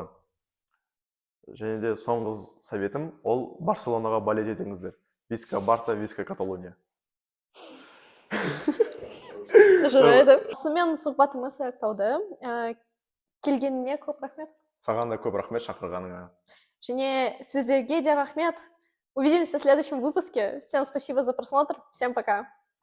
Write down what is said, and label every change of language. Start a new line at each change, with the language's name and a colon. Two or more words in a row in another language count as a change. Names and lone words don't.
Kazakh: Және де соңғы советім ол Барселонаға болеть етіңіздер.
Catalan: Visca Barça, Visca Catalunya.
Kazakh: жарайды. Сонымен сұхбатымыз аяқталды. Келгеніңе көп рахмет. Саған да көп рахмет шақырғаныңа. Және сіздерге де рахмет.
Russian: Увидимся в следующем выпуске. Всем спасибо за просмотр. Всем пока.